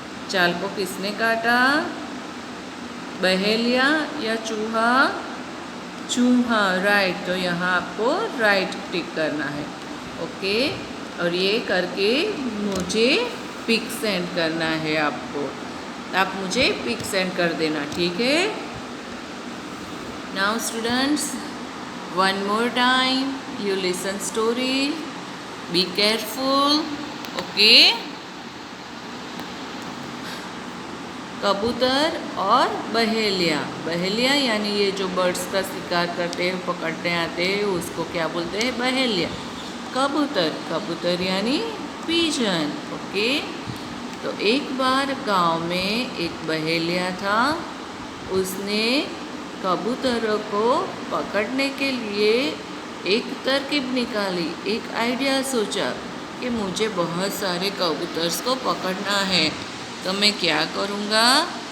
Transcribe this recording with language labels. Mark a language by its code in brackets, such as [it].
[hi] जाल को किसने काटा, बहेलिया या चूहा? चूहा, राइट। तो यहाँ आपको राइट टिक करना है। ओके, और ये करके मुझे पिक सेंड करना है आपको, आप मुझे पिक सेंड कर देना, ठीक है? [en] Now students, one more time you listen story, be careful. [hi] Okay, कबूतर और बहेलिया। बहेलिया यानी ये जो बर्ड्स का शिकार करते हैं, पकड़ने आते हैं, उसको क्या बोलते हैं? बहेलिया। कबूतर, कबूतर यानी पीजन। ओके, तो एक बार गांव में एक बहेलिया था, उसने कबूतरों को पकड़ने के लिए एक तरकीब निकाली, एक आइडिया सोचा कि मुझे बहुत सारे कबूतर्स को पकड़ना है, तो मैं क्या करूँगा?